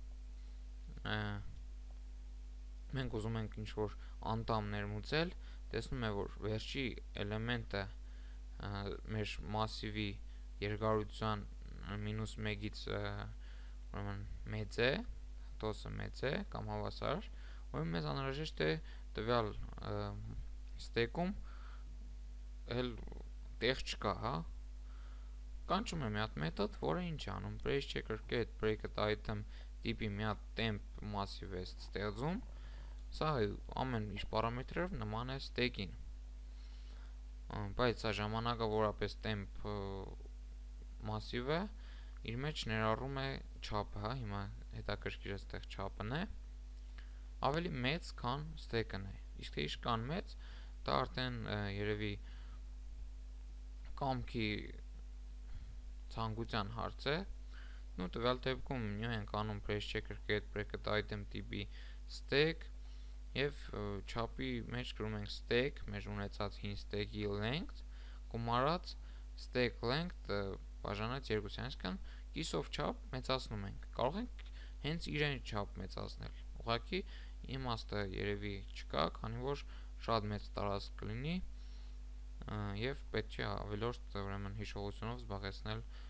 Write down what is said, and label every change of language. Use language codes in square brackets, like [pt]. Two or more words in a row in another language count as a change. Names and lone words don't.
[hy] մենք ուզում ենք ինչ-որ անդամ ներմուծել, տեսնում է, որ վերջի էլեմենտը մեր massive-ի երկարության -1-ից ուրեմն մեծ է, տոզը մեծ է կամ հավասար, ուրեմն մեզ անհրաժեշտ է տվյալ ստեյքում էլ տեղ չկա, հա։ Կանչում է մի հատ մեթոդ, որը ինչ է անում, [en] brace checker get bracket item [hy] տիպի մի հատ [en] temp massive [hy] է ստեղծում, սա ամեն ինչ պարամետրերով նման է ստեյքին, բայց սա ժամանակավորապես [en] temp massive- [hy] ը իր մեջ ներառում է չափը, հա, հիմա հետաքրքիրը այդտեղ չափն է, ավելի մեծ, քան stack-ն է։ Իսկ թե ինչքան մեծ, դա արդեն երևի կամքի ցանկության հարց է։ Ну, տվյալ դեպքում մենք անում [en] press checker get bracket item tb [hy] stack եւ չափի մեջ գրում ենք stack, մեր ունեցած հին stack-ի length գումարած [en] stack length [hy] բաժանած 2-ից, այսինքն կիսով չափ մեծացնում ենք։ Կարող ենք հենց իրեն չափ մեծացնել։ Ուղղակի իմաստը երևի չկա, քանի որ շատ մեծ տարածք կլինի եւ պետք է ավելորդ ուրեմն հիշողությունով զբաղեցնել